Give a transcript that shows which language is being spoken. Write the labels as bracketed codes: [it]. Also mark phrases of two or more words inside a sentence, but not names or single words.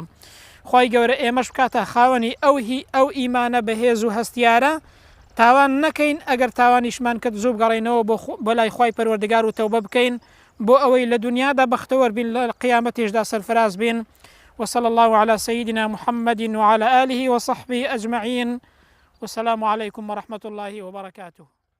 [ckb] خوای گەورە ئێمەش بکاتە خاوەنی ئەو ئیمانە بەهێز و هەستیارە، تاوان نەکەین، ئەگەر تاوانیشمان کرد زوو بگەڕێنەوە بۆ لای خوای پەروەردگار و تەوبە بکەین بۆ ئەوەی لە دنیادا بەختەوەر بین، لە قیامەتیشدا سەرفراز بین. [ar] وصلى الله على سيدنا محمد وعلى آله وصحبه أجمعين، والسلام عليكم ورحمة الله وبركاته.